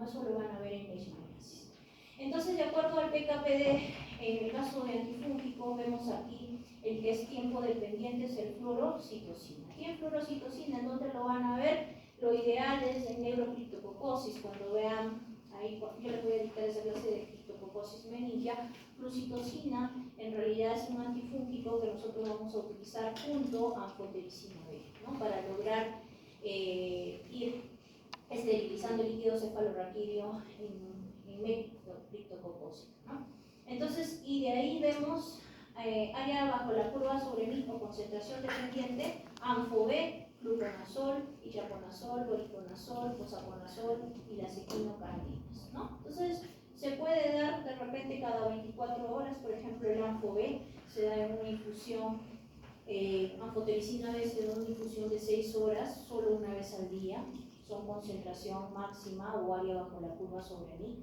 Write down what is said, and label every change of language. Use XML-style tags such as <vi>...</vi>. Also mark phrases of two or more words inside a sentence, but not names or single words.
<es>Eso lo van a ver en leishmaniasis. Entonces, de acuerdo al PKPD, en el caso de antifúngico, vemos aquí el que es tiempo dependiente, es el fluorocitocina. Y en fluorocitocina, ¿en dónde lo van a ver? Lo ideal es en neurocriptococcosis. Cuando vean, ahí yo les voy a dictar esa clase de criptococcosis meningia. Flucitocina en realidad es un antifúngico que nosotros vamos a utilizar junto a anfotericina B, ¿no? Para lograr ir esterilizando el líquido cefalorraquídeo en criptococcosis, ¿no? Entonces, y de ahí vemos allá abajo la curva sobre mismo concentración dependiente, Amphobe, fluconazol, itraconazol, doriconazol, posaconazol y las equinocandinas, ¿no? Entonces, se puede dar de repente cada 24 horas, por ejemplo, el Amphobe se da en una infusión Anfotericina B se da una infusión de 6 horas, solo una vez al día. Son concentración máxima o área bajo la curva sobre mí.</es>